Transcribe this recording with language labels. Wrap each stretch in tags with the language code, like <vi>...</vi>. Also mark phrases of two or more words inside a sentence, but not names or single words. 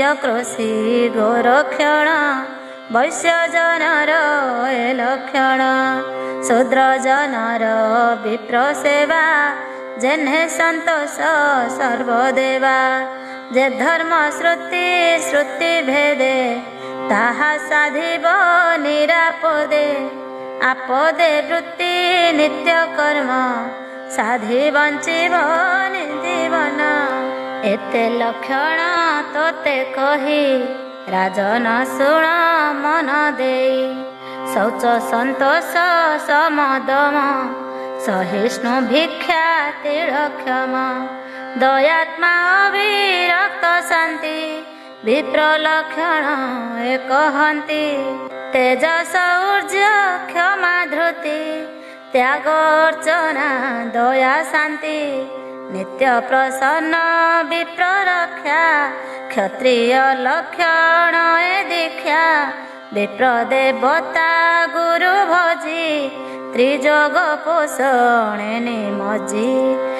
<or>କୃଷି ଗୋରକ୍ଷଣ ବୈଶ୍ୟ ଜନର ଏ ଲକ୍ଷଣ ଶୂଦ୍ର ଜନର ବିପ୍ର ସେବା ଯେଣ୍ହେ ସନ୍ତୋଷ ସର୍ବଦେବା ଯେ ଧର୍ମ ଶ୍ରୁତି ଶ୍ରୁତି ଭେଦେ ତାହା ସାଧିବ ନିରାପଦେ ଆପଦେ ବୃତ୍ତି ନିତ୍ୟ କର୍ମ ସାଧି ବଞ୍ଚିବ ଜୀବନ ଏତେ ଲକ୍ଷଣ ତୋତେ କହି ରାଜନ ଶୁଣ ମନ ଦେଇ ଶୌଚ ସନ୍ତୋଷ ସମଦମ ସହିଷ୍ଣୁ ଭିକ୍ଷା ତିଲକ୍ଷମ ଦୟାତ୍ମା ଅବିରକ୍ତ ଶାନ୍ତି ବିପ୍ର ଲକ୍ଷଣ ଏକ ହନ୍ତି ତେଜସ ଊର୍ଜା କ୍ଷମା ଧୃତି ତ୍ୟାଗ ଅର୍ଚ୍ଚନା ଦୟା ଶାନ୍ତି ନିତ୍ୟ ପ୍ରସନ୍ନ ବିପ୍ର ରକ୍ଷା କ୍ଷତ୍ରିୟ ଲକ୍ଷଣ ଏ ଦୀକ୍ଷା ବିପ୍ର ଦେବତା ଗୁରୁ ଭଜି ତ୍ରିଜଗ ପୋଷଣେ ନିମଜି</or>